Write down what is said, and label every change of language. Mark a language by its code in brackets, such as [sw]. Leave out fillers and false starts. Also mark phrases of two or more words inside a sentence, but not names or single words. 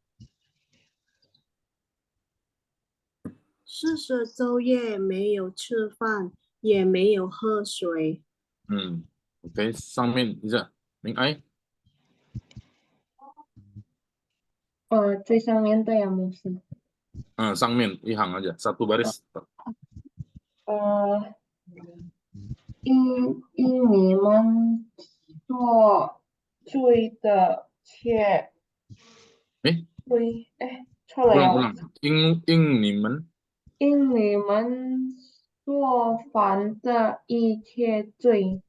[zh] 40 昼夜没有吃饭，也没有喝水。 Oke, 上面一下，明爱。最上面的呀，牧师。上面一行 [id] aja, satu baris. [zh] 因你们所罪的切罪，错了呀。 ulang. 因你们。因你们所犯的一切罪。